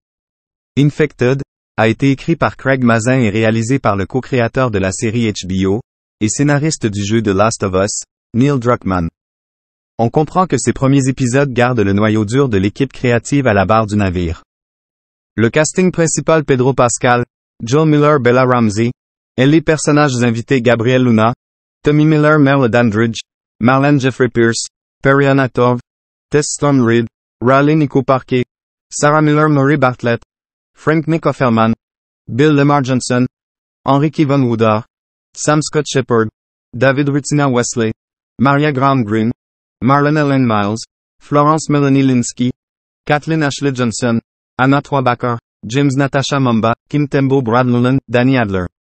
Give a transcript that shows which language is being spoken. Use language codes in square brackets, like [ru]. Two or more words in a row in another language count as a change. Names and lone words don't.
[fr] Infected a été écrit par Craig Mazin et réalisé par le co-créateur de la série HBO et scénariste du jeu The Last of Us, Neil Druckmann. On comprend que ces premiers épisodes gardent le noyau dur de l'équipe créative à la barre du navire. Le casting principal Pedro Pascal, Joel Miller, Bella Ramsey, et les personnages invités Gabriel Luna, Tommy Miller, Merle Dandridge, Marlene Jeffrey Pierce, Perry Anatov, Tess Storm Reed, Riley Nico Parquet, Sarah Miller Murray Bartlett, Frank Nick Offerman, Bill Lamar Johnson, Henry Kevin Woodard, Sam Scott Shepard, David Rutina Wesley, Maria Graham Greene, Marlon Ellen Miles, Florence Melanie Linsky, Kathleen Ashley Johnson, Anna Twabacker, James Natasha Mumba, Kim Tembo Brad Lulan, Danny Adler.